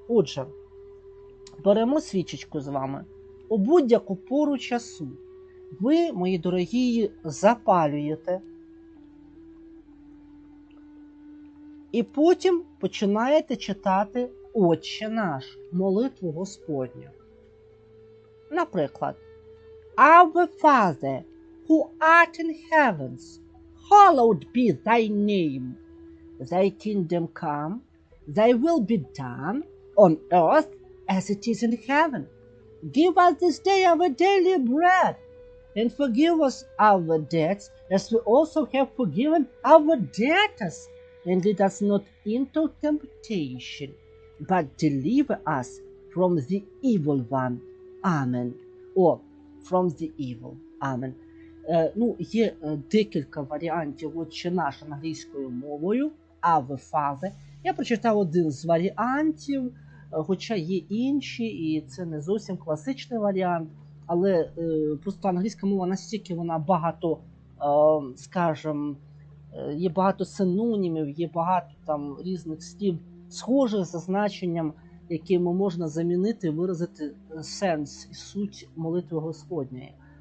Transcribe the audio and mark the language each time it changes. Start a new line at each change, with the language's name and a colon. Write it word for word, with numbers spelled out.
Ukrainian: Отже, беремо свічечку з вами у будь-яку пору часу. Ви, мої дорогі, запалюєте. І потім починаєте читати «Отче наш», молитву Господню.
English: Наприклад, «Our Father, who art in heavens, hallowed be thy name. Thy kingdom come, thy will be done on earth as it is in heaven. Give us this day our daily bread, and forgive us our debts, as we also have forgiven our debtors. And lead us not into temptation, but deliver us from the evil one. Amen». О, «from the evil». Amen.
Ukrainian: Е, ну, є е, декілька варіантів «Отче наш» англійською мовою,
English: «Our Father».
Ukrainian: Я прочитав один з варіантів, е, хоча є інші, і це не зовсім класичний варіант, але е, просто англійська мова настільки вона багато, е, скажімо, є багато синонімів, є багато там різних слів, схожих за значенням, якими можна замінити, виразити сенс і суть молитви Господньої.